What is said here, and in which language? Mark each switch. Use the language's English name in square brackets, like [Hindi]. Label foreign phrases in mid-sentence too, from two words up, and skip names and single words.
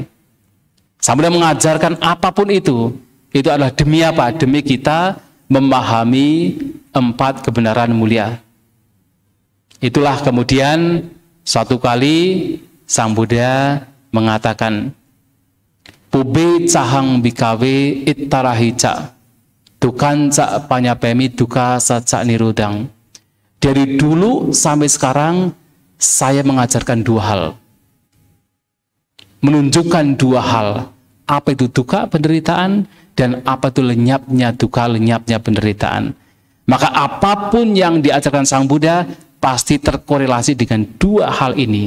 [Indonesian] Sang Buddha mengajarkan apapun itu adalah demi apa? Demi kita memahami 4 kebenaran mulia. Itulah kemudian suatu kali Sang Buddha mengatakan, [Pali] Pube cahang bikawe ittarahica, tukan cak panyapemi duka sacak nirudang. [Indonesian] Dari dulu sampai sekarang saya mengajarkan 2 hal. Menunjukkan 2 hal. Apa itu duka, penderitaan, dan apa itu lenyapnya duka, lenyapnya penderitaan. Maka apapun yang diajarkan Sang Buddha pasti terkorelasi dengan 2 hal ini.